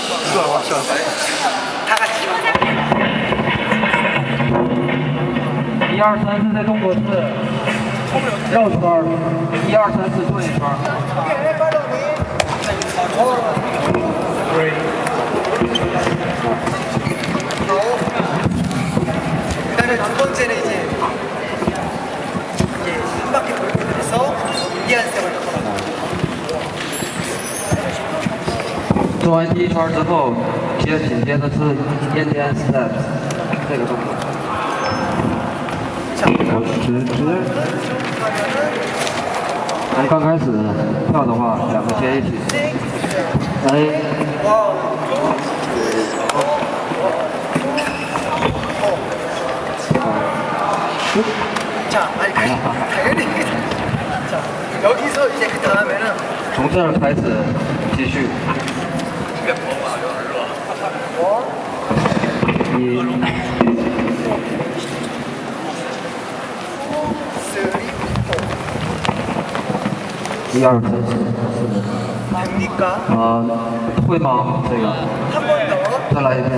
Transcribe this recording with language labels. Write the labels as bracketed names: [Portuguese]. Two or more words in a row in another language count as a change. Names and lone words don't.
[Korean] 좋아, 좋아. 다 같이. [Chinese] 1、2、3、4 在中国是绕圈儿，1、2、3、4转一圈儿。 [Korean] 일단은 두 번째는 이제 한 바퀴 돌고 해서 인디안 스텝을 넣어라. [Chinese] 做完第一圈之后，紧接着是 [English] Indian Steps [Chinese] 这个动作。咱刚开始跳的话，两个接一起。来， [Korean] 자, 아니 당연히 자 여기서 이제 그 다음에는 [Chinese] 从这儿开始继续。1、2、3、4。 [Korean] 됩니까? [Chinese] 会吗？这个。 [Korean] 한 번 더. [Chinese] 再来一遍。